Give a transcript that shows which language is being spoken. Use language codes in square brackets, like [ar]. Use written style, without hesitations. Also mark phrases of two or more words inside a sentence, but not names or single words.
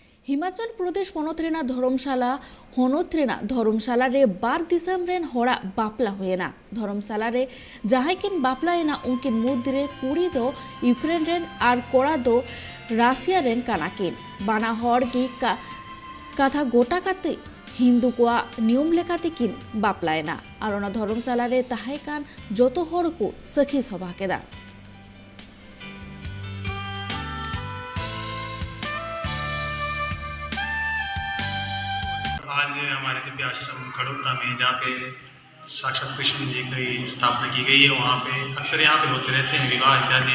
[sat] हिमाचल प्रदेश पनोत्रेना धर्मशाला हनोत्रेना धर्मशाला रे 12 दिसंबर रेन होड़ा बापला हुएना धर्मशाला रे जहां किन बापला एना उनकिन मुद्रे कुड़ी दो यूक्रेन रेन आर कोड़ा दो राशिया रेन कानाकिन बाना हड़ की कथा गोटा काते हिंदू को नियम लेकाते किन बापलायना और ओना धर्मशाला रे ताहे कान जोतो हड़ को सखी सभा केदा। [hi] आज हमारे दिव्य आश्रम खड़ोता में जहाँ पे साक्षात कृष्ण जी की स्थापना की गई है, वहाँ पे अक्सर यहाँ पे होते रहते हैं विवाह इत्यादि।